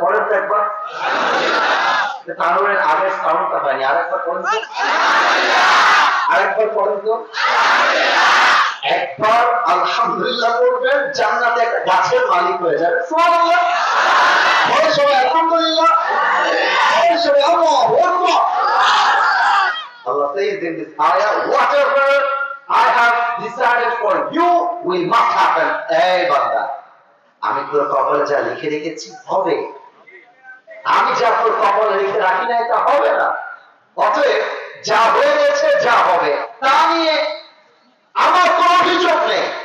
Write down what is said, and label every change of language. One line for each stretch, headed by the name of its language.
Bangla: পড়েন তো একবার তানোরের আগের সাউন্ডটা হয়নি, আরেকবার পড়েন তো, আরেকবার পড়েন তো। একবার আলহামদুলিল্লাহ পড়বেন, জান্নাতে একটা গাছের মালিক হয়ে যাবে। সুবহানাল্লাহ। বলে সবাই আলহামদুলিল্লাহ, বলে সবাই আল্লাহু আকবার।
English: Allah says in this ayah, whatever I have decided for you will must happen.
Bangla: এই বান্দা, আমি তোর কপালে যা লিখে রেখেছি হবে, আমি যা তোর কপালে লিখে রাখি নাই তা হবে না। অতএব যা হয়ে গেছে, যা হবে, তা নিয়ে আমার কোনো অভিযোগ নেই।